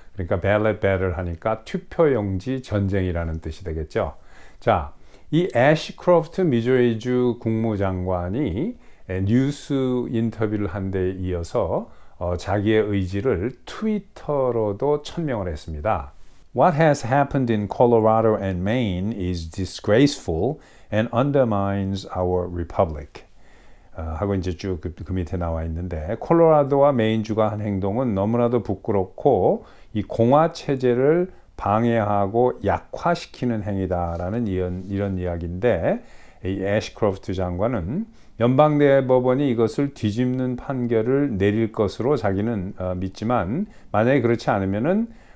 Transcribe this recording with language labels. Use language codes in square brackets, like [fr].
[ko] 그러니까 [en] ballot battle [ko] 하니까 투표 용지 전쟁이라는 뜻이 되겠죠. 자, 이 애쉬크로프트 미주리주 국무장관이 뉴스 인터뷰를 한 데 이어서 자기의 의지를 트위터로도 천명을 했습니다. [en] What has happened in Colorado and Maine is disgraceful and undermines our republic. [ko] 하고 이제 쭉 그 밑에 나와 있는데 콜로라도와 메인주가 한 행동은 너무나도 부끄럽고 이 공화 체제를 방해하고 약화시키는 행위다라는 이런 이야기인데 이 애쉬크로프트 장관은 연방대법원이 이것을 뒤집는 판결을 내릴 것으로 자기는 믿지만 만약에 그렇지 않으면은